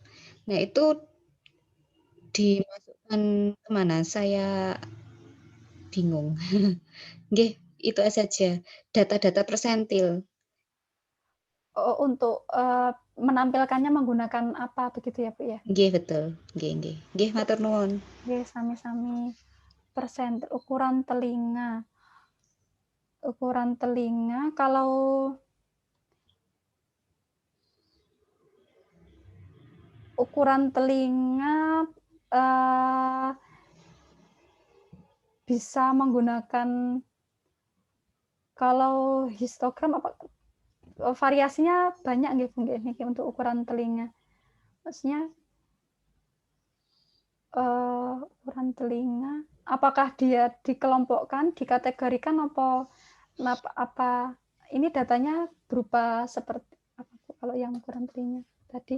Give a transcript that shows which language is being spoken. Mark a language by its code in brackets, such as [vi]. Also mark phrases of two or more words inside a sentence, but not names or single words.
[id] Nah, itu dimasukkan kemana? Saya bingung. Nggih, itu saja. Data-data persentil. Untuk menampilkannya menggunakan apa begitu ya, Bu ya? [jv] Nggih, betul. Nggih. Nggih, matur nuwun. Nggih, sami-sami. [id] Persentil ukuran telinga. Ukuran telinga kalau ukuran telinga bisa menggunakan, kalau histogram apa variasinya banyak nggih Bu nggih untuk ukuran telinga. Maksudnya ukuran telinga apakah dia dikelompokkan, dikategorikan apa ini datanya berupa seperti apa Bu kalau yang ukuran telinga tadi?